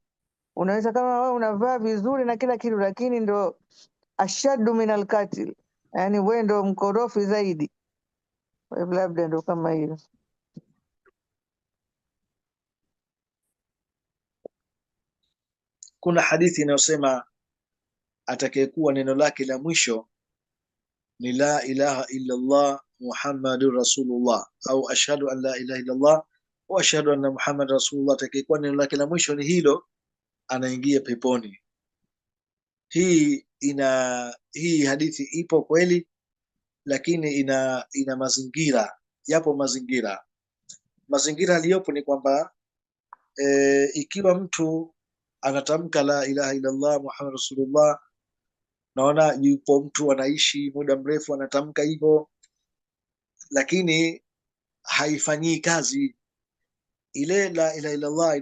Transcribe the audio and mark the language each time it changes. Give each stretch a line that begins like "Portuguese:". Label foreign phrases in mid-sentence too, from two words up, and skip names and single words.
Swahili: Unaweza kama wewe unavaa vizuri na kila kitu, lakini ndo
Arabic: أشد من القاتل,
Swahili: yani wewe ndo mkorofi zaidi. Kwa hivyo labda ndo kama hiyo. kuna hadithi inayosema atakayekuwa neno lake la mwisho ni
Arabic: لا إله إلا الله محمد رسول الله,
Swahili: au
Arabic: أشهد أن لا إله إلا الله وأشهد أن محمدا رسول الله,
Swahili: atakayekuwa neno lake la mwisho ni hilo, anaingia peponi. Hii hadithi ipo kweli, lakini ina mazingira, yapo mazingira aliyopo ni kwamba ikiwa mtu anatamka
Arabic: لا إله إلا الله محمد رسول الله,
Swahili: naona yupo mtu anaishi muda mrefu anatamka hivyo, lakini haifanyii kazi ile
Arabic: لا إله إلا الله.